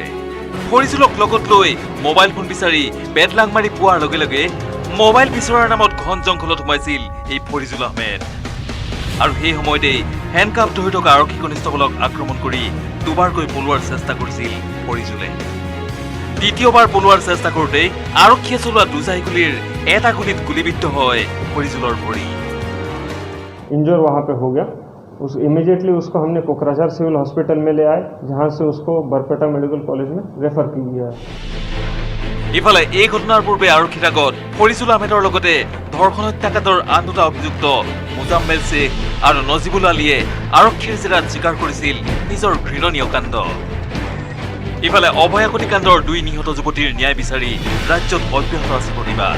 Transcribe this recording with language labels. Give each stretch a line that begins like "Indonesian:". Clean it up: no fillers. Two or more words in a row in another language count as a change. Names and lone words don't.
Assamese: ফৰিজুলক লগত লৈ মোবাইল ফোন বিচাৰি বেদলাংমাৰী পোৱাৰ লগে লগে মোবাইল বিচৰাৰ নামত ঘন জংঘলত সোমাইছিল এই ফৰিজুল আহমেদ। আৰু সেই সময়তেই হেণ্ডকাফ হৈ থকা আৰক্ষী কনিষ্টবলক আক্ৰমণ কৰি দুবাৰকৈ পলোৱাৰ চেষ্টা কৰিছিল ফৰিজুলে। দ্বিতীয়বাৰ পলোৱাৰ চেষ্টা কৰোঁতে আৰক্ষীয়ে চলোৱা দুজাই গুলীৰ এটা গুলীত গুলীবিদ্ধ হয় ফৰিজুলৰ ভৰি।
Hindi: इंजर वहाँ पे हो गया। इमीडिएटली उसको हमने कोकराझार
English: civil hospital
Hindi: में ले आए, जहाँ से उसको बरपेटा मेडिकल कॉलेज में रेफर किया गया।
Assamese: ইফালে এই ঘটনাৰ পূৰ্বে আৰক্ষীৰ আগত ফৰিজুল আহমেদৰ লগতে ধৰ্ষণ হত্যাকাণ্ডৰ আন দুটা অভিযুক্ত মুজাম্মেল শ্বেখ আৰু নজিবুল আলীয়ে আৰক্ষীৰ জেৰাত স্বীকাৰ কৰিছিল নিজৰ ঘৃণনীয় কাণ্ড। ইফালে অভয়াকতি কাণ্ডৰ 2 নিহত যুৱতীৰ ন্যায় বিচাৰি ৰাজ্যত অব্যাহত আছে প্ৰতিবাদ।